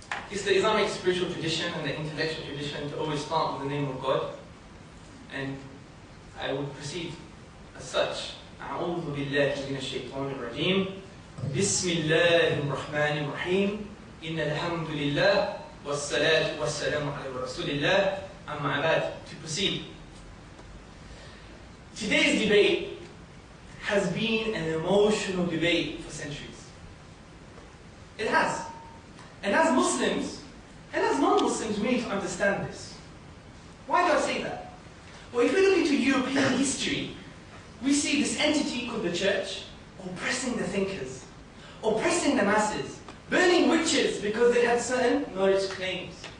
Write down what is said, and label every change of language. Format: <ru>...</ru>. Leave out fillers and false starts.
<en>It's the Islamic spiritual tradition and the intellectual tradition to always start with the name of God. And I would proceed as such.</en> <ar>أعوذ بالله من الشيطان الرجيم بسم الله الرحمن الرحيم إن الحمد لله والصلاة والسلام على رسول الله أما بعد.</ar> <en>To proceed. Today's debate has been an emotional debate for centuries. It has. And as Muslims, and as non-Muslims, we need to understand this. Why do I say that? Well, if we look into European history, we see this entity called the church oppressing the thinkers, oppressing the masses, burning witches because they had certain knowledge claims.</en>